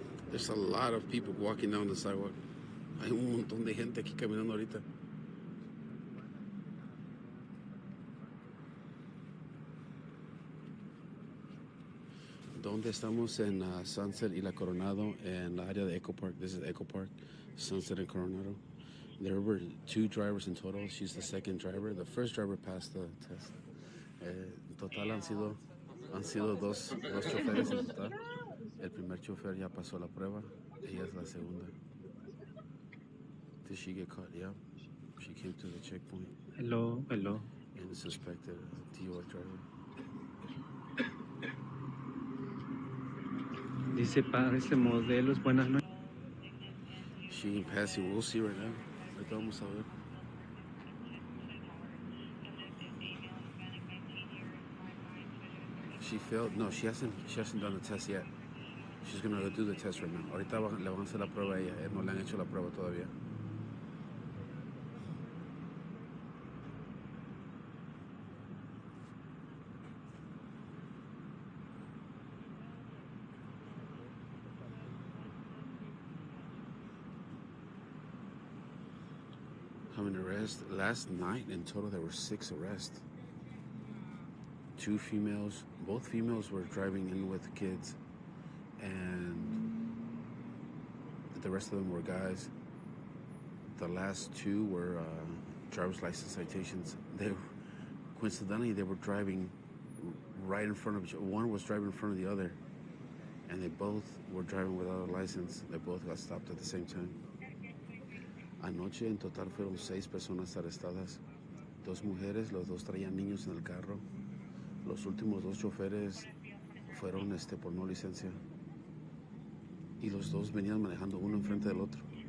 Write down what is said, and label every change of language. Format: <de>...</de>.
<en>There's a lot of people walking down the sidewalk.</en> <es>Hay un montón de gente aquí caminando ahorita. ¿Dónde estamos? En Sunset y La Coronado, en la área de Echo Park.</es> <en>This is Echo Park, Sunset and Coronado. There were 2 drivers in total. She's the second driver. The first driver passed the test.</en> <es>En total han sido dos choferes en total. El primer chofer ya pasó la prueba. Ella es la segunda.</es> <en>Did she get caught? Yeah. She came to the checkpoint. Hello, hello. And suspected D.U.I driver.</en> <es>Dice padres de modelos, buenas noches.</es> <en>She can pass it. We'll see right now.</en> <es>Ahorita vamos a ver.</es> <en>She failed. No, she hasn't done the test yet. She's gonna go do the test right now.</en> <es>Ahorita le van a hacer la prueba a ella. No le han hecho la prueba todavía.</es> <en>How many arrests? Last night in total there were 6 arrests. 2 females. Both females were driving in with kids, and the rest of them were guys. The last 2 were driver's license citations. Coincidentally, they were driving right in front of each other. One was driving in front of the other, and they both were driving without a license. They both got stopped at the same time.</en> <es>Anoche en total fueron 6 personas arrestadas. 2 mujeres, los 2 traían niños en el carro. Los últimos 2 choferes fueron por no licencia. Y los 2 venían manejando uno enfrente del otro.</es>